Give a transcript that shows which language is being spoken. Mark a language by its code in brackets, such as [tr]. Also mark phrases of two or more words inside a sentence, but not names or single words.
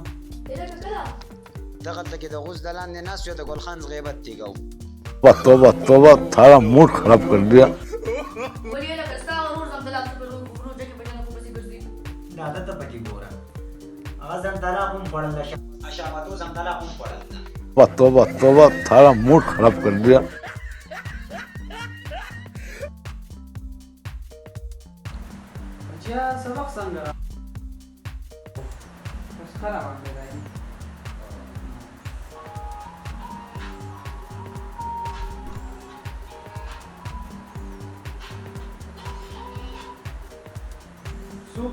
[ps] دغلته کې د غوث د لاندې ناست یو د ګل خان غیبت تیګو [ur] توبه توبه تھوڑا موڈ خراب کر دیا [ps] دا عادت پکې ګوره هغه ځان طلاق هم خوړل د شامتو ځان طلاق هم خوړل [ur] توبه توبه تھوڑا موڈ خراب کر دیا [ps] بچیا سبق څنګه خراب باندې راځي سوپ